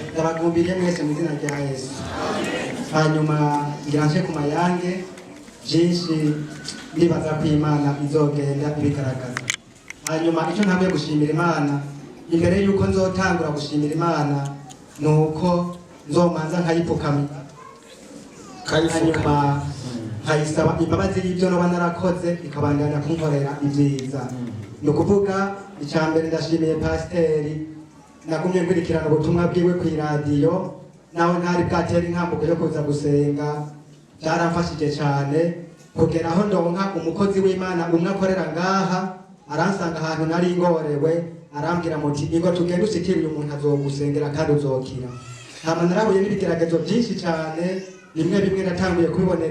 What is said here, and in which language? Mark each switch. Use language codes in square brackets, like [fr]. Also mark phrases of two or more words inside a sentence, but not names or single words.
[rn] Ndabagumbiriye mwese mu izina rya Yesu. Hanyuma ngira nje ku mayange byinshi ndibaza ko Imana izogenda ibigaragaza. Hanyuma icyo ntabwo gushimira Imana imbere yuko nzotangura gushimira Imana nuko nzomanza nkayipfukamira hanyuma nkayisaba imbabazi y'ibyo noba narakoze ikabandanya kunkorera ibyiza ni ukuvuga icya mbere ndashimiye pasiteri nagumye nkurikirana ubutumwa bwiwe ku iradiyo nawe ntari bwatera inkambuko yo kuza gusenga byaramfashije cyane kugera aho ndonka umukozi w'Imana umwe akorera ngaha aransanga ahantu nari ngorewe arambwira muti ingo tugende usikire uyu muntu azogusengera kandi uzokira hama narahuye n'ibigeragezo byinshi cyane bimwe bimwe natanguye kubibonera